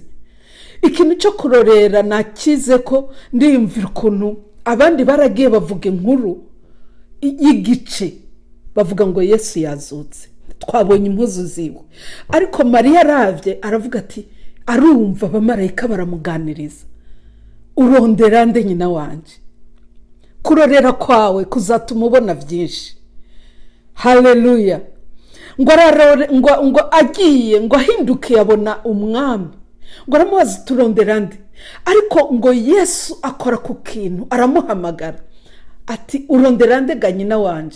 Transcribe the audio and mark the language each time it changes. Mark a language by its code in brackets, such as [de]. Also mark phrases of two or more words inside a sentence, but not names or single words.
[rn] Ikintu cyo kurorera nakize ko ndimvira ukuntu abandi baragiye bavuga inkuru y'igice, bavuga ngo Yesu yazutse, twabonye impuzu ziwe. Ariko Mariya aravye aravuga ati, arumva abamarayika baramuganiriza, urondera nde nyina wanje? Kurorera kwawe kuzatuma ubona byinshi. Haleluya. Ngo agiye, ngo ahinduke abona umwami. Ngo aramubaza, turondera nde? Ariko ngo Yesu akora ku kintu, aramuhamagara ati, urondera nde ga nyina wanje?